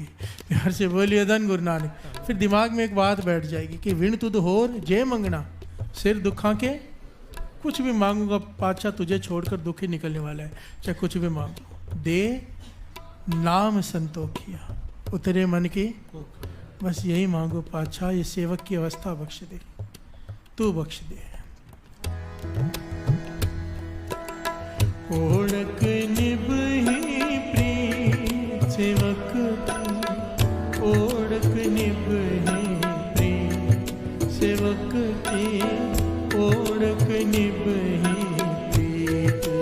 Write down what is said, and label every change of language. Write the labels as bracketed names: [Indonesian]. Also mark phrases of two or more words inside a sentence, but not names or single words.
[Hindi] प्यार से बोलिए धन गुरु नानक। फिर दिमाग में एक बात बैठ जाएगी कि [Punjabi] ਵਿਣ ਤੁਧ ਹੋਰ ਜੇ ਮੰਗਣਾ, ਸਿਰ ਦੁਖਾ ਕੇ [Hindi] कुछ भी मांगूंगा पातशाह, तुझे छोड़कर दुख ही निकलने वाला है, चाहे कुछ भी मांगो। [Punjabi] ਦੇ ਨਾਮ ਸੰਤੋਖਿਆ, ਉਤਰੇ ਮਨ ਕੀ, [Hindi] बस यही मांगो पातशाह, ये सेवक की अवस्था बख्श दे, तू बख्श दे। [Punjabi] ਓੜਕ ਨਿਭਹੀ ਪ੍ਰੀਤ ਸੇਵਕ ਕੀ, ਓੜਕ ਨਿਭਹੀ ਪ੍ਰੀਤ ਸੇਵਕ ਕੀ, ਓੜਕ ਨਿਭਹੀ ਪ੍ਰੀਤ।